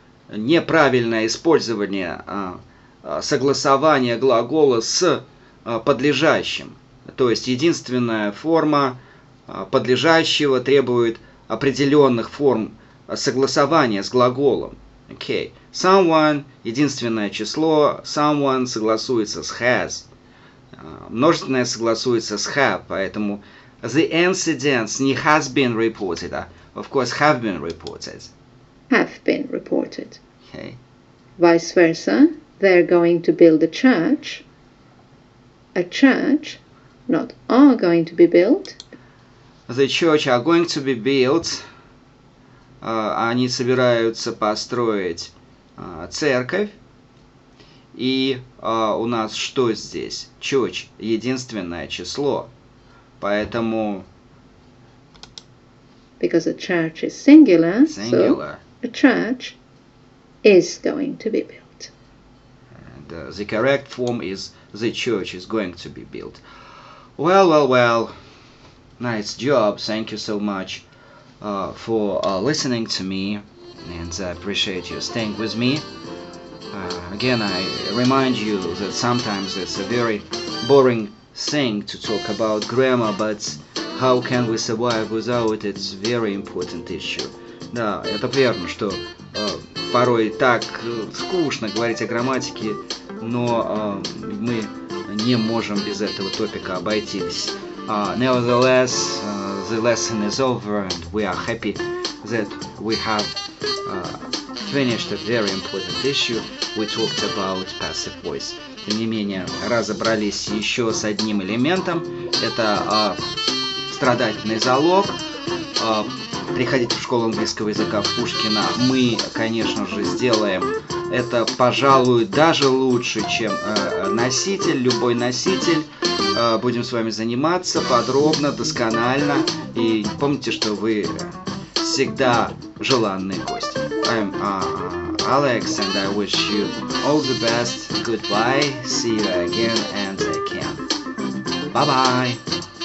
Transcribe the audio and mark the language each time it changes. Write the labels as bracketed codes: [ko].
[ru] Неправильное использование согласования глагола с подлежащим. То есть единственная форма подлежащего требует определенных форм согласования с глаголом. [en] Okay. [ru] Someone, единственное число, someone согласуется с has. Множественное согласуется с [en] have, [ru] поэтому [en] the incidents не has been reported, of course have been reported. Have been reported. Okay. Vice versa, they're going to build a church, not are going to be built. The church are going to be built. [ru] Они собираются построить церковь. И у нас что здесь? Church, единственное число. Поэтому... [en] Because a church is singular. Singular. So a church is going to be built. And the correct form is the church is going to be built. Well. Nice job. Thank you so much for listening to me. And I appreciate you staying with me. Again, I remind you that sometimes it's a very boring thing to talk about grammar, but how can we survive without it? It's a very important issue. [ru] Да, это верно, что порой так скучно говорить о грамматике, но мы не можем без этого топика обойтись. [en] Nevertheless, the lesson is over, and we are happy that we have finished a very important issue. We talked about passive voice. [ru] Тем не менее, разобрались еще с одним элементом. Это страдательный залог. Приходите в школу английского языка в Пушкина. Мы, конечно же, сделаем это, пожалуй, даже лучше, чем носитель, любой носитель. Будем с вами заниматься подробно, досконально. И помните, что вы всегда желанный гость. [en] I'm Alex, and I wish you all the best. Goodbye. See you again and take care. Bye-bye.